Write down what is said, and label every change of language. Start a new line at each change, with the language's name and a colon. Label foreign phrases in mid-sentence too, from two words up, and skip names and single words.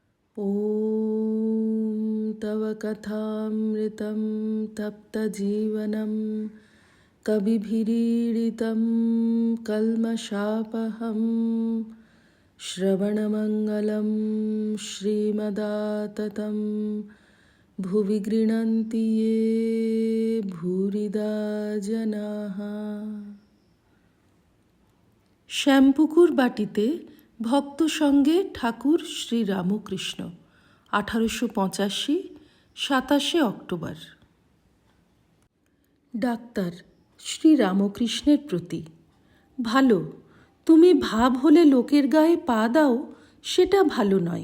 Sanskrit: ॐ तव कथामृतं तप्तजीवनं कविभिरीडितं कल्मषापहं श्रवणमङ्गलं श्रीमदाततं भुवि गृह्णन्ति ये भूरिदा जनाः।
Bangla: শ্যামপুকুর বাটিতে ভক্ত সঙ্গে ঠাকুর শ্রী রামকৃষ্ণ 1885 27 অক্টোবর। ডাক্তার শ্রী রামকৃষ্ণের প্রতি, ভালো, তুমি ভাব হলে লোকের গায়ে পা দাও, সেটা ভালো নয়।